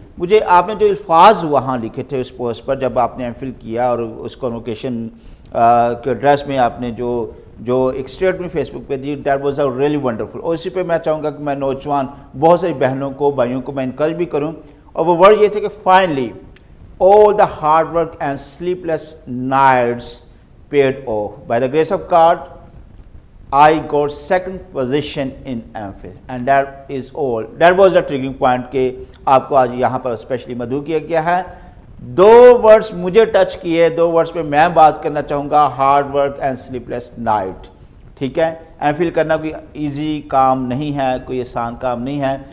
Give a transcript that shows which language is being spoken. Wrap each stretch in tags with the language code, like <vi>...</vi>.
<ur>مجھے آپ نے جو الفاظ وہاں لکھے تھے اس پوسٹ پر جب آپ نے ایم فل کیا اور اس کنوکیشن کے ایڈریس میں آپ نے جو ایک اسٹیٹمنٹ فیس بک پہ دی</ur> <en>That was a really wonderful.</en> <ur>اور اسی پہ میں چاہوں گا کہ میں نوجوان بہت ساری بہنوں کو بھائیوں کو میں انکریج بھی کروں. اور وہ ورڈ یہ تھے کہ</ur> <en>Finally all the hard work and sleepless nights paid off. By the grace of God, I got 2nd position in MPhil and that is all. That was the triggering point</en> <ur>کہ آپ کو آج یہاں پر especially مدعو کیا گیا ہے. 2 words مجھے ٹچ کیے، 2 ورڈز پہ میں بات کرنا چاہوں گا،</ur> <en>Hard work and sleepless night.</en> <ur>ٹھیک ہے، ایم فل کرنا کوئی ایزی کام نہیں ہے، کوئی آسان کام نہیں ہے.</ur>